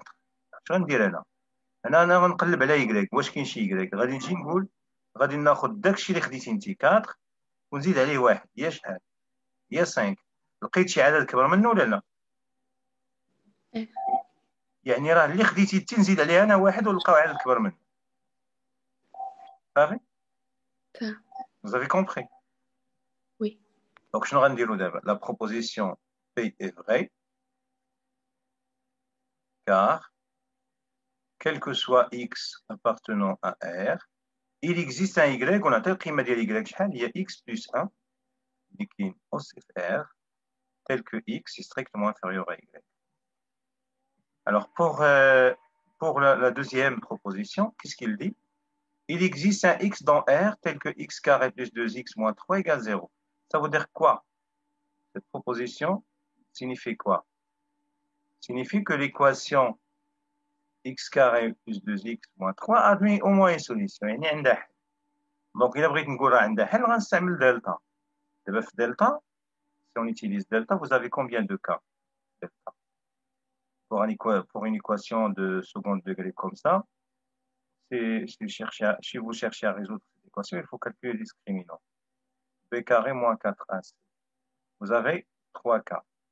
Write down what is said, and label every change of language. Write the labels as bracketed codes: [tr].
[ar] اش غندير انا غنقلب على يكراك، واش كاين شي يكراك؟ غادي نجي نقول غادي ناخذ داكشي اللي خديتي انت 4 ونزيد عليه واحد، هي شحال؟ هي 5. لقيت شي عدد كبر منه ولا لا؟ يعني راه اللي خديتي انت نزيد عليه انا واحد ونلقاو عدد كبر منه. [fr] صافي؟ Vous avez compris? Oui. Donc, je vais dire la proposition P est vraie, car quel que soit x appartenant à R, il existe un y, on a tel prime de y, il y a x plus 1, qui est aussi R, tel que x est strictement inférieur à y. Alors, pour la deuxième proposition, qu'est-ce qu'il dit? Il existe un x dans R tel que x carré plus 2x moins 3 égale 0. Ça veut dire quoi? Cette proposition signifie quoi? Signifie que l'équation x carré plus 2x moins 3 admet au moins une solution. [ar] يعني عندها حل. Donc, إلا بغيت نقول راه عندها حل غنستعمل دلتا. دابا في دلتا, [fr] si on utilise delta, vous avez combien de cas? Delta. Pour une équation de second degré comme ça, si vous cherchez à résoudre cette équation, il faut calculer le discriminant. B carré moins 4AC. Vous avez 3 cas.